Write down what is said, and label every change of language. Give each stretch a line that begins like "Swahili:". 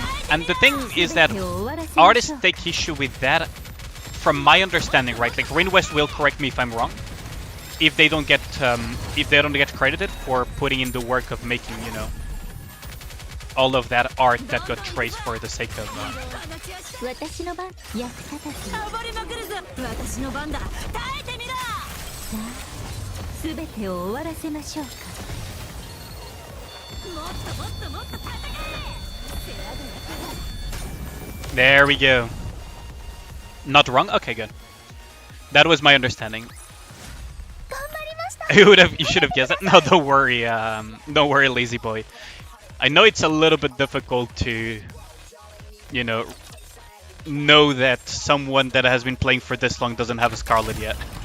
English: And the thing is that artists take issue with that. From my understanding, right? Like Rain West will correct me if I'm wrong. If they don't get credited for putting in the work of making, you know. all of that art that got traced for the sake of...
Japanese: 私の番役立たず暴れまくるぞ私の番だ耐えてみろさあ全てを終わらせましょうかもっともっともっと戦え
English: There we go. Not wrong? Okay, good. That was my understanding. You should have guessed it. No, don't worry. Don't worry, lazy boy. I know it's a little bit difficult to, you know that someone that has been playing for this long doesn't have a Scarlet yet.